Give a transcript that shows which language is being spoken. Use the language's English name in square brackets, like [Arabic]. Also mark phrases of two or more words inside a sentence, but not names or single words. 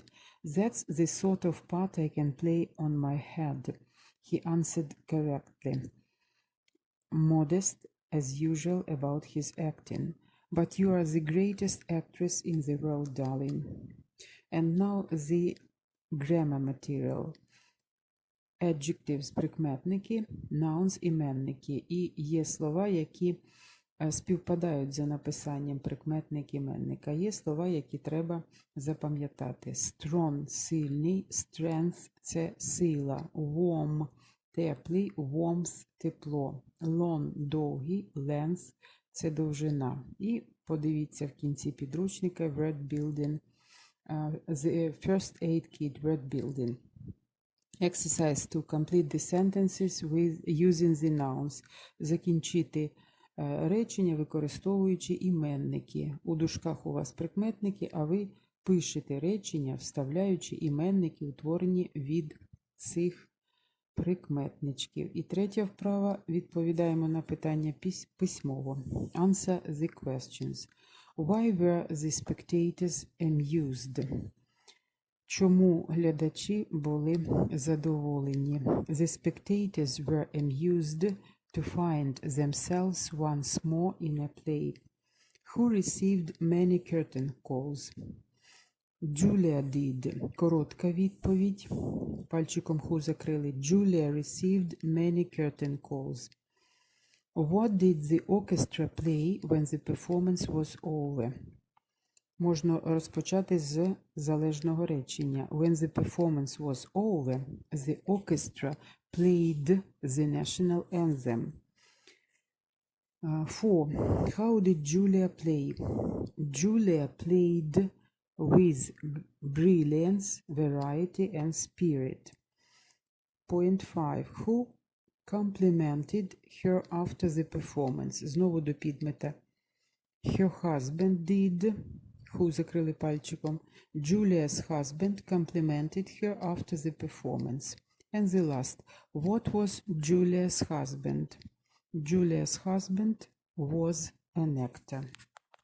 [English] "That's the sort of part I can play on my head," he answered correctly, modest as usual about his acting. "But you are the greatest actress in the world, darling." And now the grammar material. Adjectives – [Ukrainian] прикметники, nouns – іменники. І є слова, які співпадають за написанням прикметник-іменника. Є слова, які треба запам'ятати. Strong – сильний, strength – це сила, warm – теплий, warmth – тепло, long – довгий, length – це довжина. І подивіться в кінці підручника [English] word building, the first aid kit word building. Exercise to complete the sentences with using the nouns. [Ukrainian] Закінчити речення, використовуючи іменники. У дужках у вас прикметники, а ви пишете речення, вставляючи іменники, утворені від цих прикметничків. І третя вправа. Відповідаємо на питання письмово. [English] Answer the questions. Why were the spectators amused? [Ukrainian] Чому глядачі були задоволені? [English] The spectators were amused to find themselves once more in a play. Who received many curtain calls? Julia did. [Ukrainian] Коротка відповідь. Пальчиком who закрили. [English] Julia received many curtain calls. What did the orchestra play when the performance was over? [Ukrainian] Можна розпочати з залежного речення. [English] When the performance was over, the orchestra played the national anthem. 4. How did Julia play? Julia played with brilliance, variety, and spirit. Point 5. Who complimented her after the performance? [Ukrainian] Знову до підмета. [English] Her husband did. [Ukrainian] Who закрили пальчиком. [English] Julia's husband complimented her after the performance. And the last. What was Julia's husband? Julia's husband was an actor.